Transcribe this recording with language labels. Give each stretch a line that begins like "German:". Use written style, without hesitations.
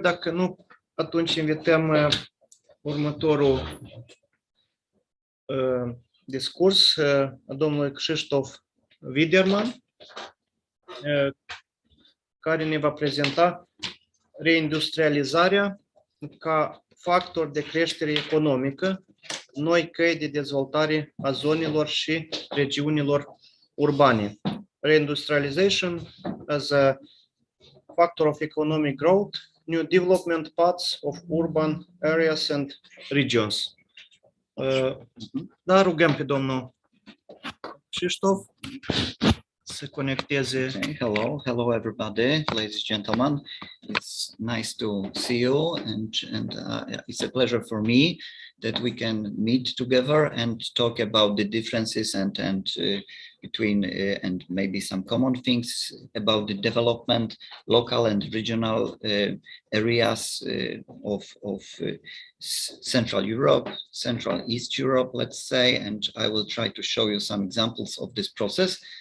Romanian: Dacă nu, atunci invităm următorul discurs a domnului Krzysztof Widerman, care ne va prezenta reindustrializarea ca factor de creștere economică, noi căi de dezvoltare a zonelor și regiunilor urbane.
English: Reindustrialization as a factor of economic growth, new development paths of urban areas and regions.
Romanian: Da, rugăm pe domnul Krzysztof să conecteze.
English: Okay, hello everybody, ladies and gentlemen. It's nice to see you, and it's a pleasure for me that we can meet together and talk about the differences and between and maybe some common things about the development, local and regional areas of Central Europe, Central East Europe, let's say, and I will try to show you some examples of this process.